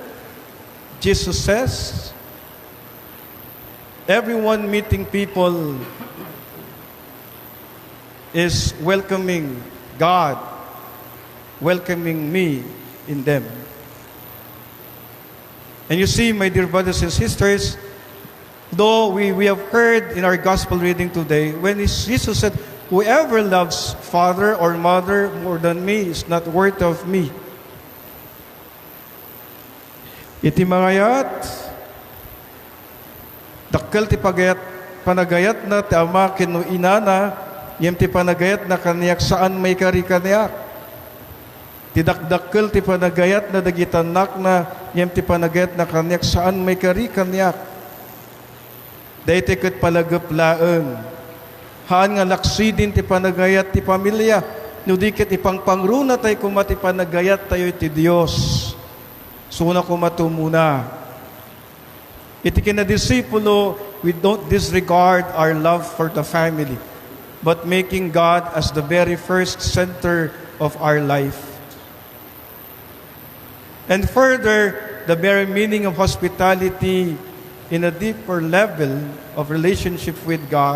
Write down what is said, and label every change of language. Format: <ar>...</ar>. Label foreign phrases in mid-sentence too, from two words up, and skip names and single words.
<en>Jesus says, everyone meeting people is welcoming God, welcoming me in them. And you see, my dear brothers and sisters, though we have heard in our gospel reading today, when Jesus said, whoever loves father or mother more than me is not worth of me.</en> <ilo>Iti mangayat, dakkel ti panagayat na ti ama kinu inana, yem ti panagayat na kaniyak saan may kari kaniyak. Ti dakdakkel ti panagayat na dagitanak na yem ti panagayat na kaniyak saan may kari kaniyak. Dayte ket palagep-laeng. Haan nga laksidin ti panagayat ti pamilya. No di ket ipangpangruna tay kumati panagayat tayo ti Dios. Suna kumatumuna. Iti kinadisipulo,</ilo> <en>we don't disregard our love for the family, but making God as the very first center of our life. And further, the very meaning of hospitality in a deeper level of relationship with God.</en>